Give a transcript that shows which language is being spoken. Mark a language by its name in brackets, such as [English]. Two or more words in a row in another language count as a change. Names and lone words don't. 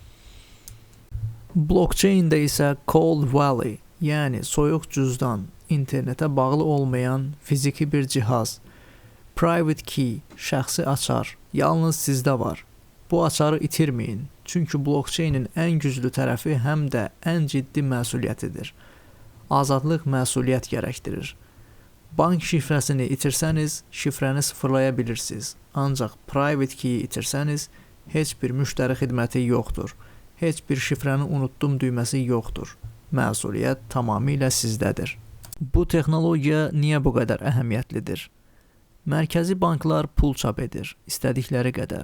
[Azerbaijani] Blockchain-də isə [English] cold wallet, [Azerbaijani] yəni soyuq cüzdan, internetə bağlı olmayan fiziki bir cihaz, [English] private key, [Azerbaijani] şəxsi açar, yalnız sizdə var. Bu açarı itirməyin, çünki blockchain-in ən güclü tərəfi həm də ən ciddi məsuliyyətidir. Azadlıq məsuliyyət gərəkdirir. Bank şifrəsini itirsəniz, şifrəni sıfırlaya bilirsiniz. Ancaq [English] private key-i [Azerbaijani] itirsəniz, heç bir müştəri xidməti yoxdur. Heç bir şifrəni unutdum düyməsi yoxdur. məsuliyyət tamamilə sizdədir. Bu texnologiya niyə bu qədər əhəmiyyətlidir? Mərkəzi banklar pul çap edir, istədikləri qədər.